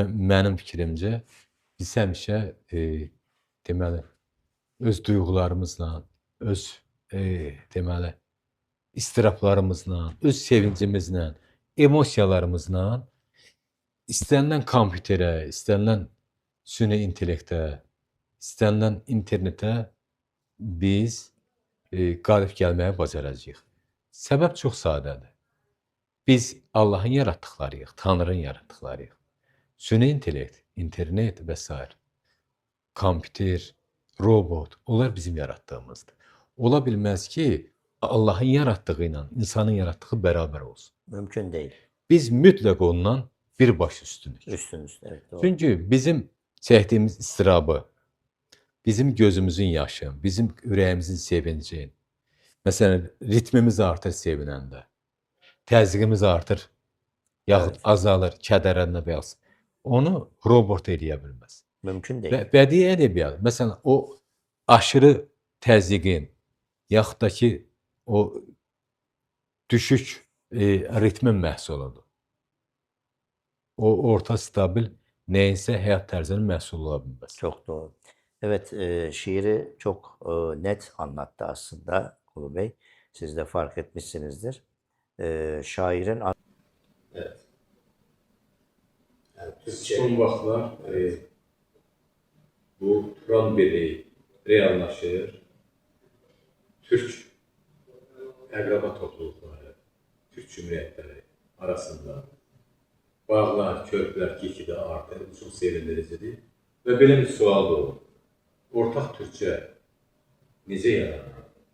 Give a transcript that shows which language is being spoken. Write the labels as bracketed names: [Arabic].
[Azerbaijani] Mənim fikrimcə, biz həmişə deməli, öz duyğularımızla, öz deməli, istirablarımızla, öz sevincimizlə, emosiyalarımızla istənilən kompüterə, istənilən süni intellektə, istənilən internetə biz qalib gəlməyə bacaracağıq. Səbəb çox sadədir. Biz Allahın yaratdıqlarıyıq, Tanrının yaratdıqlarıyıq. Süni intellekt, internet və s. kompüter, robot, onlar bizim yaratdığımızdır. Ola bilməz ki, Allahın yaratdığı ilə insanın yaratdığı bərabər olsun. [Turkish] Mümkün değil. [Azerbaijani] Biz mütləq ondan bir baş üstünük. [Turkish] Üstünüz, evet doğru. [Azerbaijani] Çünki bizim çəkdiyimiz istirabı, bizim gözümüzün yaşı, bizim ürəyimizin sevinci, məsələn, ritmimiz artır sevinəndə, təzyiqimiz artır, yaxud azalır, kədərləndə və yaxud. Onu robot eləyə bilməz. [Turkish] Mümkün değil. [Azerbaijani] Bədii ədəbiyyat, məsələn, o aşırı təzyiqin, yaxud da ki, o düşük ritmin məhsuludur. O orta stabil [Turkish] neyse [Azerbaijani] həyat tərzinin məhsulu ola bilməz. [Turkish] Çok doğru. Evet, şiiri çok net anlattı aslında Kulu Bey. Siz de fark etmişsinizdir. Şairin... Evet. [Azerbaijani] Son vaxtlar bu Turan birliği reallaşır. Türk əqraba topluluqları, Türk cümhuriyyətləri arasında bağlar, körpülər getdikcə artır, bu çox sevindiricidir. Və belə bir sual da olur. Ortaq Türkçə necə yaranır?